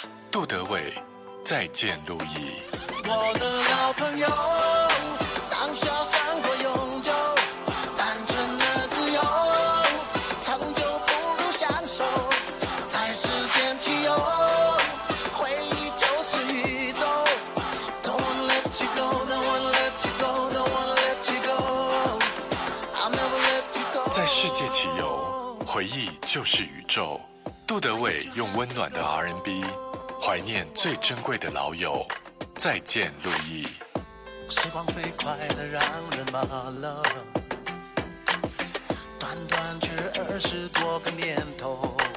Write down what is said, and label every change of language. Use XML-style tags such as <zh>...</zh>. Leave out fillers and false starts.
<zh>杜德伟，再见路易。我的老朋友，当下生活永久，单纯的自由，成就不如享受，在时间起游，回忆就是宇宙。</zh> <en>Don't wanna let you go, don't wanna let you go, don't wanna let you go, I'll never let you go。</en> <zh>在世界起游，回忆就是宇宙。杜德伟用温暖的 R&B 怀念最珍贵的老友，再见路易。时光飞快的让人麻了，短短却20多个年头，</zh>